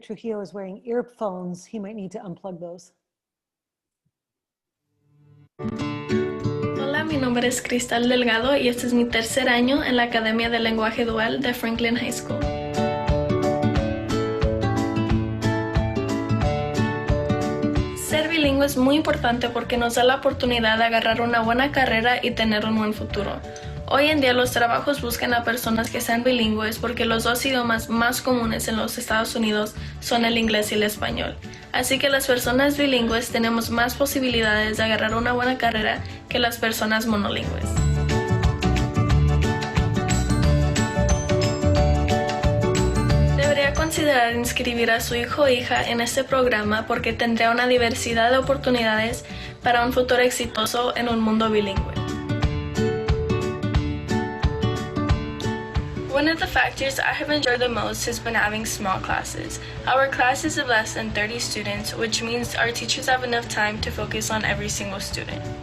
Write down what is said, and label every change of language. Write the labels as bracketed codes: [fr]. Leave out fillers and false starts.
[en] Trujillo is wearing earphones, he might need to unplug those. [es] Hola, mi nombre es Cristal Delgado y este es mi 3er año en la Academia de Lenguaje Dual de Franklin High School. Ser bilingüe es muy importante porque nos da la oportunidad de agarrar una buena carrera y tener un buen futuro. Hoy en día los trabajos buscan a personas que sean bilingües porque los 2 idiomas más comunes en los Estados Unidos son el inglés y el español. Así que las personas bilingües tenemos más posibilidades de agarrar una buena carrera que las personas monolingües. Debería considerar inscribir a su hijo o hija en este programa porque tendrá una diversidad de oportunidades para un futuro exitoso en un mundo bilingüe. [en] One of the factors I have enjoyed the most has been having small classes. Our class is of less than 30 students, which means our teachers have enough time to focus on every single student.